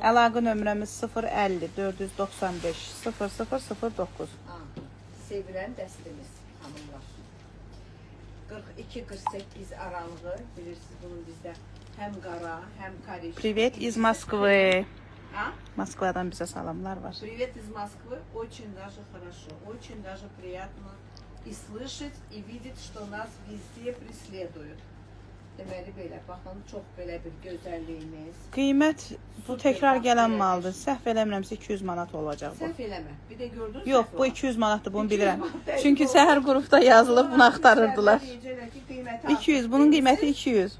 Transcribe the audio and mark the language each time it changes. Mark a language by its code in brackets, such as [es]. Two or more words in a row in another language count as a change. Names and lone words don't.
[az] Əlaqə nömrəmiz 050 495 0009. Sevilən dəstimiz hanımlar. 42-48 aralığı, bilirsiniz bunun bizdə həm qara, həm korej. [ru] Привет из Москвы. А? [az] Moskvadan bizə salamlar var. [ru] Привет из Москвы. Очень даже хорошо. Очень даже приятно и слышать, и видеть, что нас везде преследуют. [az] Deməli belə, baxın, çox belə bir gözəlliyimiz. Qiymət bu təkrar gələn maldır. Səhv eləmirəmsə 200 manat olacaq bu. Səhv eləmə. Bir də gördünüz mü? Yox, bu 200 manatdır, bunu bilirəm. Çünki səhər qrupda yazılıb, bunu axtarırdılar. 200, bunun qiyməti 200.